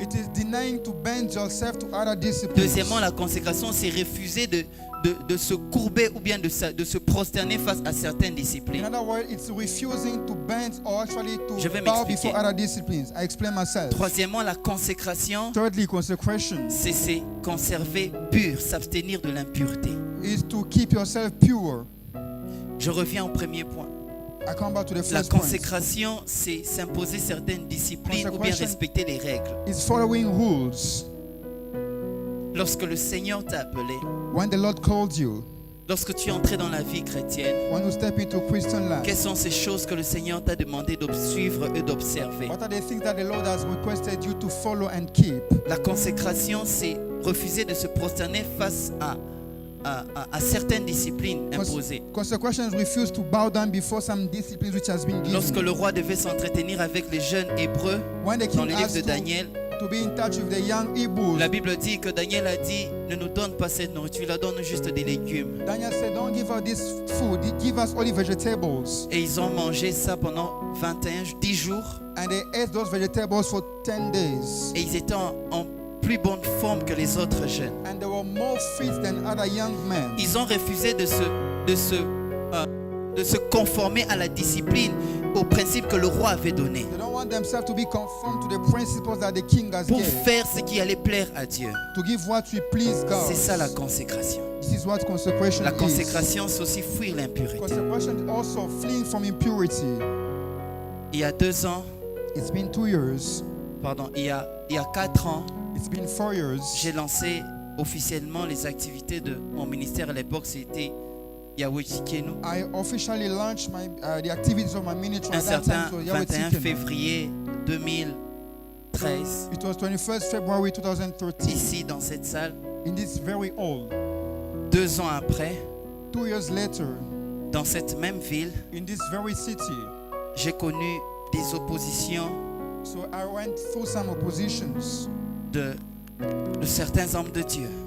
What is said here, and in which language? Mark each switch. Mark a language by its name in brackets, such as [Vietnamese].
[English] It is denying to bend yourself to other disciplines. [French] Deuxièmement, la consécration, c'est refuser de se courber ou bien de se prosterner face à certaines [English] In [French] disciplines. [English] other words, it's refusing to bend or actually [French] Je vais [English] to bow [French] m'expliquer. [English] before other disciplines. I explain myself. [French] Troisièmement, la consécration, [English] Thirdly, consecration [French] c'est se conserver pur, s'abstenir de l'impureté. [English] is to keep yourself pure. [French] Je reviens au premier point. [English] I come back to the [French] La [English] first point. [French] consécration, c'est s'imposer certaines disciplines ou bien [English] Consecration. [French] respecter les règles. [English] It's following rules. [French] Lorsque le Seigneur t'a appelé, [English] When the Lord called you, [French] lorsque tu es entré dans la vie chrétienne, [English] when you step into Christian life, [French] quelles sont ces choses que le Seigneur t'a demandé de suivre et d'observer? [English] what are the things that the Lord has requested you to follow and keep? [French] La consécration, c'est refuser de se prosterner face à certaines disciplines imposées. [English] Consecration refuse to bow down before some disciplines which has been given. [French] Lorsque le roi devait s'entretenir avec les jeunes hébreux [English] When the [French] dans [English] king [French] le livre de [English] asked [French] Daniel, [English] to be in touch with the young Hebrews. [French] La Bible dit que Daniel a dit, ne nous donne pas cette nourriture, il donne juste des légumes. [English] Daniel said, don't give us this food, give us only vegetables. [French] Et ils ont mangé ça pendant 10 jours. [English] And they ate those vegetables for 10 days. [French] Et ils étaient en plus bonne forme que les autres jeunes. [English] And they were more fit than other young men. [French] Ils ont refusé de se conformer à la discipline, aux principes que le roi avait donnés, [English] They don't want themselves to be conformed to the principles that the king has [French] pour [English] given. [French] faire ce qui allait plaire à Dieu. [English] To give what we please God. [French] C'est ça la consécration. [English] This is what consecration [French] La [English] is. [French] consécration, c'est aussi fuir l'impureté. [English] Consecration is also fleeing from impurity. [French] Il y a 2 ans, [English] It's been 2 years. [French] pardon, il y a 4 ans, [English] It's been 4 years. [French] j'ai lancé officiellement les activités de mon ministère. À l'époque, c'était Yahweh Tikenu. [English] I officially launched the activities of my ministry [French] Un [English] at that [French] certain [English] time. So Yahweh [French] 21 [English] Tzidkenu. [French] février 2013, [English] It was 21st February 2013 [French] ici dans cette salle. [English] in this very hall. [French] 2 ans après, [English] 2 years later, [French] dans cette même ville, [English] in this very city, [French] j'ai connu des oppositions [English] so I went through some oppositions [French] de certains hommes de Dieu.